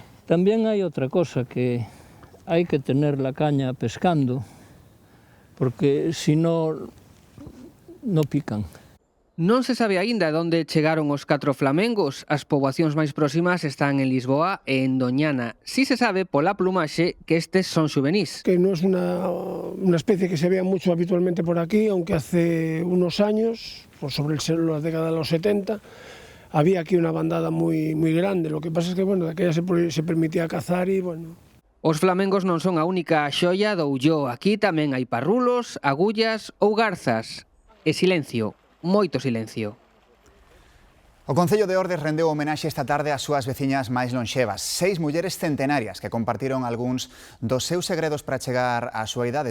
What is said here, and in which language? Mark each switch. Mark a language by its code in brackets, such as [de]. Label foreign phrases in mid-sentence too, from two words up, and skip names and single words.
[gl] Tamén hai outra cosa, que hai que [es] tener la caña pescando, porque si no no pican. [gl] Non se sabe aínda onde chegaron os 4 flamengos. As poboacións máis próximas están en Lisboa e en Doñana. Si se sabe pola plumaxe que estes son xuvenís. [es] Que no es una especie que se vea mucho habitualmente por aquí, aunque hace unos años, pues sobre la década de los 70, había aquí una bandada muy grande. Lo que pasa es que, bueno, de aquella se permitía cazar y, bueno... [gl] Os flamengos non son a única xoia do Ulló. Aquí tamén hai parrulos, agullas ou garzas. E silencio. Moito silencio. O Concello de Ordes rendeu homenaxe esta tarde ás súas veciñas máis lonxevas. 6 mulleres centenarias que compartiron algúns dos seus segredos para chegar á súa idade.